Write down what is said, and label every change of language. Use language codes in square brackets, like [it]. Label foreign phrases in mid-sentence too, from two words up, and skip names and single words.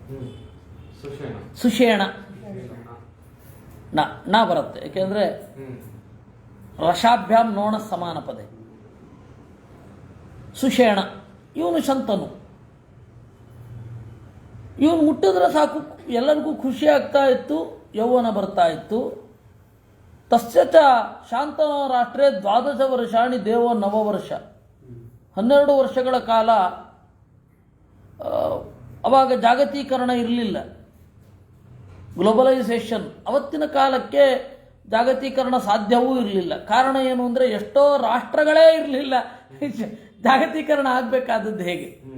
[kn] ಸುಷೇಣ ನ ಬರುತ್ತೆ, ಏಕೆಂದರೆ [sa] ರಸಾಭ್ಯಾಮ್ ನೋಣ ಸಮಾನ ಪದೆ. [kn] ಸುಷೇಣ ಇವನು ಶಂತನು, ಇವನು ಮುಟ್ಟಿದ್ರೆ ಸಾಕು ಎಲ್ಲರಿಗೂ ಖುಷಿ ಆಗ್ತಾ ಇತ್ತು, ಯೌವನ ಬರ್ತಾ ಇತ್ತು. [sa] ತಸ್ಯ ಚ ಶಾಂತನ ರಾಷ್ಟ್ರೇ 12 ವರ್ಷಾಣಿ ದೇವೋ ನವವರ್ಷ, 12 [kn] ವರ್ಷಗಳ ಕಾಲ. ಅವಾಗ ಜಾಗತೀಕರಣ ಇರಲಿಲ್ಲ, ಗ್ಲೋಬಲೈಸೇಷನ್. ಅವತ್ತಿನ ಕಾಲಕ್ಕೆ ಜಾಗತೀಕರಣ ಸಾಧ್ಯವೂ ಇರಲಿಲ್ಲ. ಕಾರಣ ಏನು ಅಂದರೆ ಎಷ್ಟೋ ರಾಷ್ಟ್ರಗಳೇ ಇರಲಿಲ್ಲ, ಜಾಗತೀಕರಣ ಆಗಬೇಕಾದದ್ದು ಹೇಗೆ?